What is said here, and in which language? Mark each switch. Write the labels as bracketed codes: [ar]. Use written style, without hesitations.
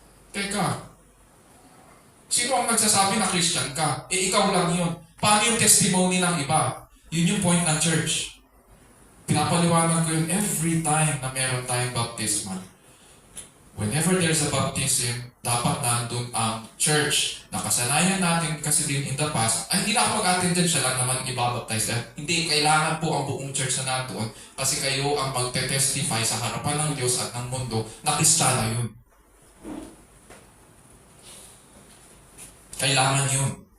[tl] Teka, sino ang nagsasabi na Christian ka? Ikaw lang yun. Paano yung testimony ng iba? Yun yung point ng church. Pinapaliwanag ko yun every time na meron tayong baptismal. [en] Whenever there's a baptism, [tl] dapat nandun ang church. Nakasanayan natin kasi din [en] in the past, [tl] ay hindi na ako mag-attend dyan, siya lang naman ibabaptize. Hindi, kailangan po ang buong church na nandun kasi kayo ang magte-testify sa harapan ng Diyos at ng mundo na Kristiyano yun. Kailangan yun.